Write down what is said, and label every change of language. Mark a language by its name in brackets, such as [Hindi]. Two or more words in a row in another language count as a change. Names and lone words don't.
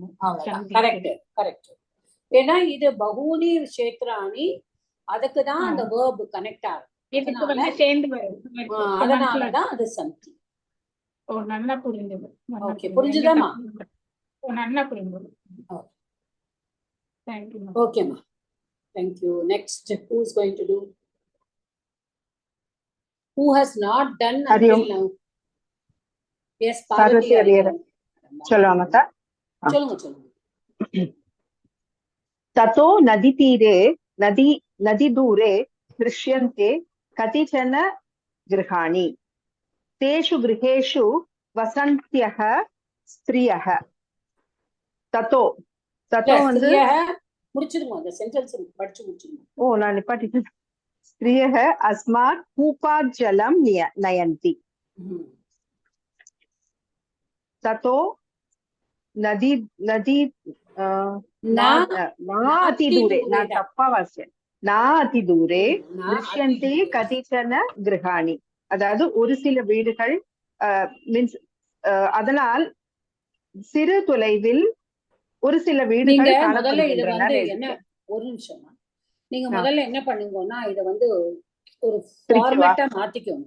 [Tamil] கரெக்ட் கரெக்ட். ஏன்னா இது [Sanskrit] बहूनि क्षेत्राणि, [Tamil] அதுக்குதான் அந்த வேர்ப் கனெக்ட் ஆகும். சேர்ந்து வரும். அதனாலதான் அது சந்தி. ஓ, நல்லா புரிஞ்சது. ஓகே, புரிஞ்சுதாமா? நல்லா புரிஞ்சது. [English] Thank you. Okay, ma. Thank you. Next, who's going to do? Who has not done until now? Yes, Parvati Hariharan. [Tamil] சொல்லுவாங்க. சொல்லுங்க சொல்லுங்க. [Sanskrit] ततो नदीतीरे नदीदूरे दृश्यन्ते कतिचन गृहाणि तेषु गृहेषु वसन्त्यः स्त्रियः. ततो ततो வந்து [Tamil] முடிச்சிருங்க, அந்த சென்டென்ஸ் படிச்சு முடிச்சிருங்க. ஓ, நான் நிப்பாட்டிட்டேன். [Sanskrit] स्त्रियः अस्मात् कूपात् जलं नयन्ति. ततो नदी नातिदूरे, न तप्पा वास्य नातिदूरे दृश्यन्ते कतिचन गृहाणि. [Tamil] அதாவது ஒரு சில வீடுகள் மீன்ஸ் அதனால் சிறு தொலைவில் ஒரு சில வீடுகள் காணப்படுகின்றன. ஒரு நிமிஷம், நீங்க முதல்ல என்ன பண்ணுங்கன்னா இத வந்து ஒரு ஃபார்மேட்டா மாத்திக்கோங்க.